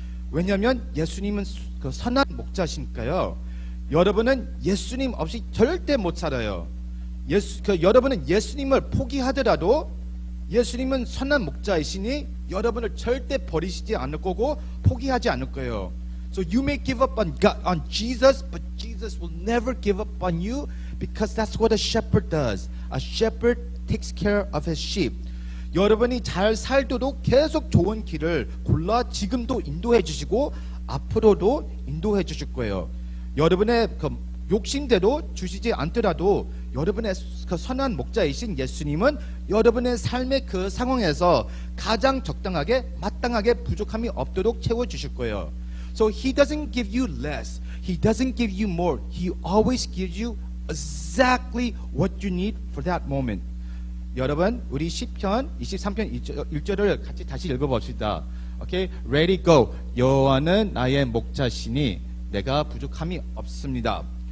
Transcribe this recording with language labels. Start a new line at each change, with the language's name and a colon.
Korean: 왜냐하면 예수님은 그 선한 목자시니까요. 여러분은 예수님 없이 절대 못 살아요. 여러분은 예수님을 포기하더라도 예수님은 선한 목자이시니 여러분을 절대 버리시지 않을 거고 포기하지 않을 거예요.
English: So you may give up on God, on Jesus, but Jesus will never give up on you because that's what a shepherd does. A shepherd takes care of his sheep.
Korean: 여러분이 잘 살도록 계속 좋은 길을 골라 지금도 인도해 주시고 앞으로도 인도해 주실 거예요. 여러분의 그 욕심대로 주시지 않더라도 여러분의 그 선한 목자이신 예수님은 여러분의 삶의 그 상황에서 가장 적당하게 마땅하게 부족함이 없도록 채워 주실 거예요.
English: So he doesn't give you less. He doesn't give you more. He always gives you exactly what you need for that moment.
Korean: 여러분, 우리 시편 23편 1절을 같이 다시 읽어봅시다.
English: Okay, ready, go.
Korean: 여호와는 나의 목자시니 내가 부족함이 없습니다.